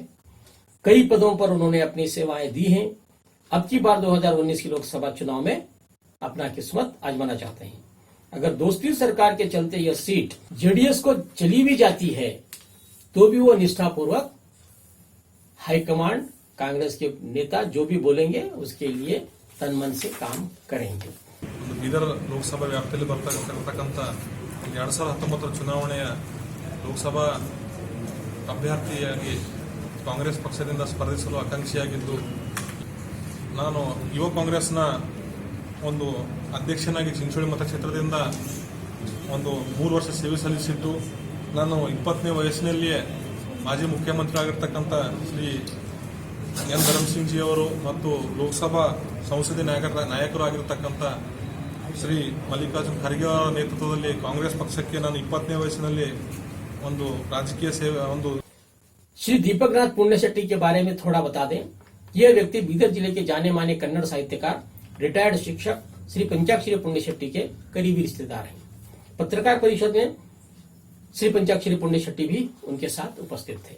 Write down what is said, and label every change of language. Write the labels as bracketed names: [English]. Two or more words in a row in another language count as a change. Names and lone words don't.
[Hindi] कई पदों पर उन्होंने अपनी सेवाएं दी हैं। अब की बार 2019 की लोकसभा चुनाव में अपना किस्मत आजमाना चाहते हैं। अगर दोस्ती सरकार के चलते यह सीट जेडीएस को चली भी जाती है तो भी वो निष्ठापूर्वक हाईकमांड, कांग्रेस के नेता जो भी बोलेंगे उसके लिए तन मन से काम करेंगे। [Kannada] ಬೀದರ್ ಲೋಕಸಭಾ ವ್ಯಾಪ್ತಿಯಲ್ಲಿ ಬರ್ತಕ್ಕಂಥ 2019 ಚುನಾವಣೆಯ ಲೋಕಸಭಾ ಅಭ್ಯರ್ಥಿಯಾಗಿ ಕಾಂಗ್ರೆಸ್ ಪಕ್ಷದಿಂದ ಸ್ಪರ್ಧಿಸಲು ಆಕಾಂಕ್ಷಿಯಾಗಿದ್ದು, ನಾನು ಯುವ ಕಾಂಗ್ರೆಸ್ನ ಒಂದು ಅಧ್ಯಕ್ಷನಾಗಿ ಚಿಂಚೋಳಿ ಮತಕ್ಷೇತ್ರದಿಂದ ಒಂದು 3 ವರ್ಷ ಸೇವೆ ಸಲ್ಲಿಸಿದ್ದು, ನಾನು 20ನೇ ವಯಸ್ಸಿನಲ್ಲಿಯೇ ಮಾಜಿ ಮುಖ್ಯಮಂತ್ರಿ ಆಗಿರ್ತಕ್ಕಂಥ ಶ್ರೀ ಎನ್ ಧರ್ಮಸಿಂಗ್ ಜಿ ಅವರು ಮತ್ತು ಲೋಕಸಭಾ ಸಂಸದೀಯ ನಾಯಕರು ಆಗಿರತಕ್ಕಂಥ ಶ್ರೀ ಮಲ್ಲಿಕಾರ್ಜುನ್ ಖರ್ಗೆ ಅವರ ನೇತೃತ್ವದಲ್ಲಿ ಕಾಂಗ್ರೆಸ್ ಪಕ್ಷಕ್ಕೆ ನಾನು 20ನೇ ವಯಸ್ಸಿನಲ್ಲಿ ಒಂದು ರಾಜಕೀಯ ಸೇವೆ ಒಂದು [Hindi] श्री दीपक नाथ पुण्य शेट्टी के बारे में थोड़ा बता दें। यह व्यक्ति बीदर जिले के जाने माने कन्नड़ साहित्यकार, रिटायर्ड शिक्षक श्री पंचाक्षरी पुण्य शेट्टी के करीबी रिश्तेदार हैं। पत्रकार परिषद में श्री पंचाक्षरी पुण्य शेट्टी भी उनके साथ उपस्थित थे।